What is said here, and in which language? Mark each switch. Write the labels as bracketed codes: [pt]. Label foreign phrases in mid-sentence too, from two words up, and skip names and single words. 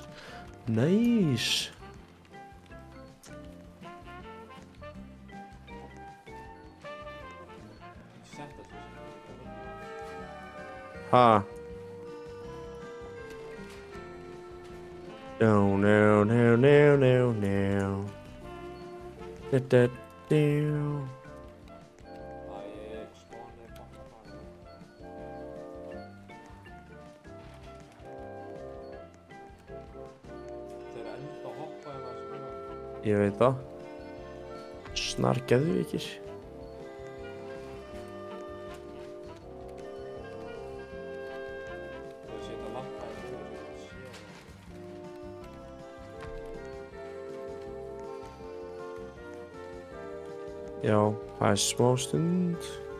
[en] Nice. Ha. No, no, no, no, no, no. Da, da, da. [is] Ég veit það. Snar geðveikir. Já, það er smá stund.